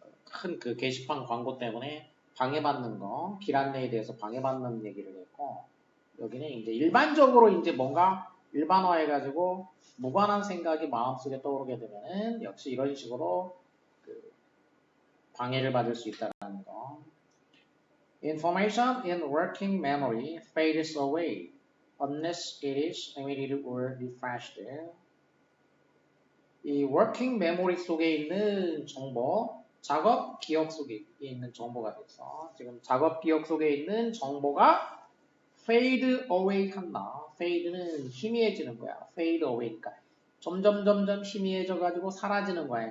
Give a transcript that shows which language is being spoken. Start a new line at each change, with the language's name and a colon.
Korean: 큰 그 게시판 광고 때문에 방해받는 거, 길 안내에 대해서 방해받는 얘기를 했고, 여기는 이제 일반적으로 이제 뭔가 일반화해가지고 무관한 생각이 마음속에 떠오르게 되면은 역시 이런 식으로 그 방해를 받을 수 있다는 거.
English: Information in working memory fades away unless it is emitted or refreshed.
Korean: 이 working memory 속에 있는 정보, 작업 기억 속에 있는 정보가 돼서 지금 작업 기억 속에 있는 정보가 fade away 한다. fade는 희미해지는 거야. fade away니까 점점 희미해져 가지고 사라지는 거야.